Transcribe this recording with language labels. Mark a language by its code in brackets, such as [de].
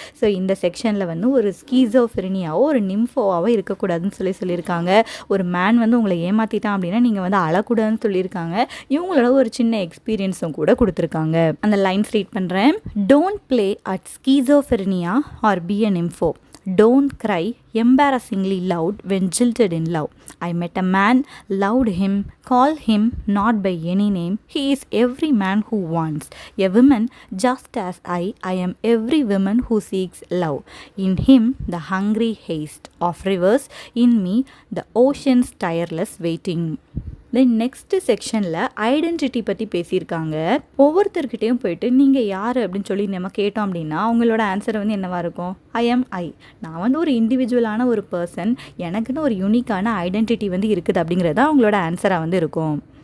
[ta] So இந்த செக்ஷனில் வந்து ஒரு ஸ்கீசோஃப்ரெனியாவோ ஒரு நிம்ஃபோவாவோ இருக்கக்கூடாதுன்னு சொல்லியிருக்காங்க. ஒரு மேன் வந்து உங்களை ஏமாற்றிட்டான் அப்படின்னா நீங்கள் வந்து அழக்கூடாதுன்னு சொல்லியிருக்காங்க. இவங்களோட ஒரு சின்ன எக்ஸ்பீரியன்ஸும் கூட கொடுத்துருக்காங்க. அந்த லைன்ஸ் ரீட் பண்ணுறேன். [en] Don't play at schizophrenia or be a nympho. Don't cry embarrassingly loud when jilted in love. I met a man, loved him, called him not by any name. He is every man who wants a woman just as I am every woman who seeks love. In him the hungry haste of rivers, in me the ocean's tireless waiting. [ta] Then next செக்ஷனில் identity பற்றி பேசியிருக்காங்க. ஒவ்வொருத்தர்கிட்டையும் போயிட்டு நீங்கள் யார் அப்படின்னு சொல்லி நம்ம கேட்டோம் அப்படின்னா அவங்களோட ஆன்சர் வந்து என்னவாக இருக்கும்? ஐ. நான் வந்து ஒரு இண்டிவிஜுவலான ஒரு பர்சன், எனக்குன்னு ஒரு யூனிக்கான ஐடென்டிட்டி வந்து இருக்குது அப்படிங்கிறது தான் அவங்களோட ஆன்சராக வந்து இருக்கும்.